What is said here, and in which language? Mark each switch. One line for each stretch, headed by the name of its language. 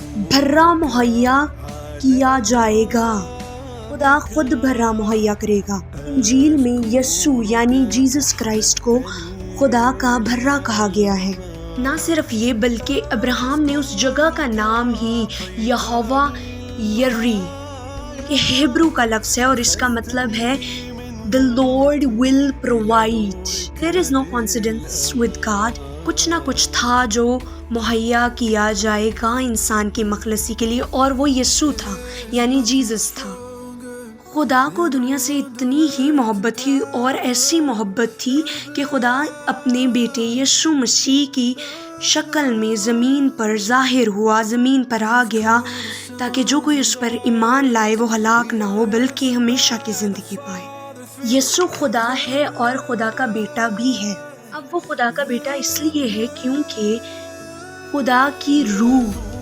Urdu: بھرا مہیا کیا جائے گا، خدا خود بھرا مہیا کرے گا۔ انجیل میں یسوع یعنی جیزس کرائسٹ کو خدا کا بھرا کہا گیا ہے۔ نہ صرف یہ بلکہ ابراہیم نے اس جگہ کا نام ہی یہوہ یری کہ ہیبرو کا لفظ ہے اور اس کا مطلب ہے
English: The Lord will provide. There is no coincidence with God.
Urdu: کچھ نہ کچھ تھا جو مہیا کیا جائے گا انسان کی مخلصی کے لیے، اور وہ یسوع تھا یعنی جیزس تھا۔ خدا کو دنیا سے اتنی ہی محبت تھی اور ایسی محبت تھی کہ خدا اپنے بیٹے یسوع مسیح کی شکل میں زمین پر ظاہر ہوا، زمین پر آ گیا تاکہ جو کوئی اس پر ایمان لائے وہ ہلاک نہ ہو بلکہ ہمیشہ کی زندگی پائے۔ یسوع خدا ہے اور خدا کا بیٹا بھی ہے۔ اب وہ خدا کا بیٹا اس لیے ہے کیونکہ خدا کی روح